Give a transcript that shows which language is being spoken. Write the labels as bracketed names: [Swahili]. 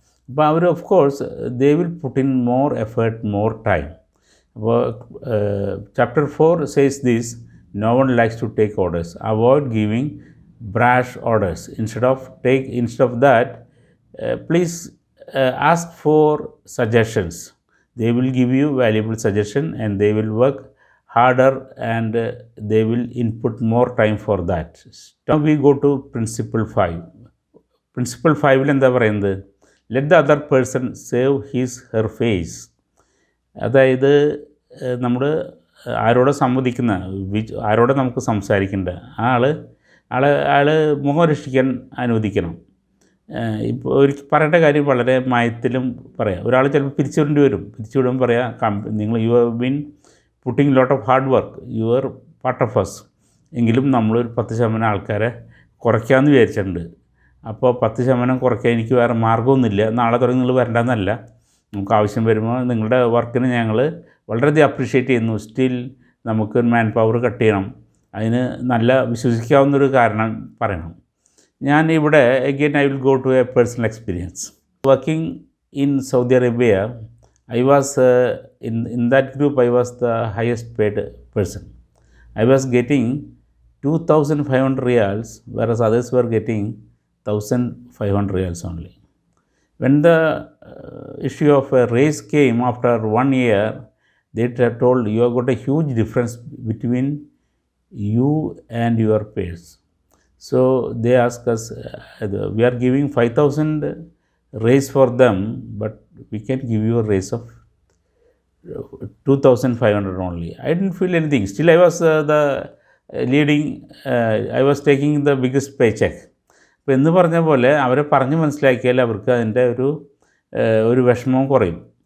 [Malayalam] അപ്പോൾ hour [English] Of course they will put in more effort more time. [Malayalam] അപ്പോൾ [English] Chapter 4 says this, no one likes to take orders, avoid giving brash orders. Instead of that, please ask for suggestions. They will give you valuable suggestion and they will work harder and they will input more time for that. Now we go to principle 5. [Malayalam] Principle 5 ൽ എന്താ പറയുന്നത്? [English] Let the other person save his her face. [Malayalam] അതായത് നമ്മൾ ആരോടെ സംവദിക്കുന്ന, ആരോടെ നമുക്ക് സംസാരിക്കേണ്ട ആൾ മുഖം രക്ഷിക്കാൻ അനുവദിക്കണം. ഇപ്പോൾ ഒരു പറയേണ്ട കാര്യം വളരെ മയത്തിലും പറയാം. ഒരാൾ ചിലപ്പോൾ പിരിച്ചുവിടേണ്ടി വരും. പിരിച്ചുവിടുമ്പോൾ പറയാം, നിങ്ങൾ [English] You have been putting lot of hard work, you are part of us. [Malayalam] എങ്കിലും നമ്മളൊരു 10% ആൾക്കാരെ കുറയ്ക്കാമെന്ന് വിചാരിച്ചിട്ടുണ്ട്. അപ്പോൾ 10% കുറയ്ക്കാൻ എനിക്ക് വേറെ മാർഗ്ഗമൊന്നുമില്ല, നാളെ തുടങ്ങി നിങ്ങൾ വരണ്ടെന്നല്ല. നമുക്ക് ആവശ്യം വരുമ്പോൾ നിങ്ങളുടെ വർക്കിന് ഞങ്ങൾ വളരെയധികം അപ്രീഷിയേറ്റ് ചെയ്യുന്നു. സ്റ്റിൽ നമുക്ക് മാൻ പവർ കട്ട് ചെയ്യണം. അതിന് നല്ല വിശ്വസിക്കാവുന്നൊരു കാരണം പറയണം. ഞാൻ ഇവിടെ [English] Again I will go to a personal experience. Working in Saudi Arabia, I was in that group I was the highest paid person. I was getting 2,500 riyals, whereas others were getting 1,500 riyals only. When the issue of a raise came after 1 year, they told, you have got a huge difference between you and your peers. So they asked us, we are giving 5,000 raise for them, but we can give you a raise of 2,500 only. I didn't feel anything. Still I was the leading, I was taking the biggest paycheck. [Malayalam] അപ്പോൾ എന്ന് പറഞ്ഞ പോലെ അവരെ പറഞ്ഞ് മനസ്സിലാക്കിയാൽ അവർക്ക് അതിൻ്റെ ഒരു വിഷമവും കുറയും.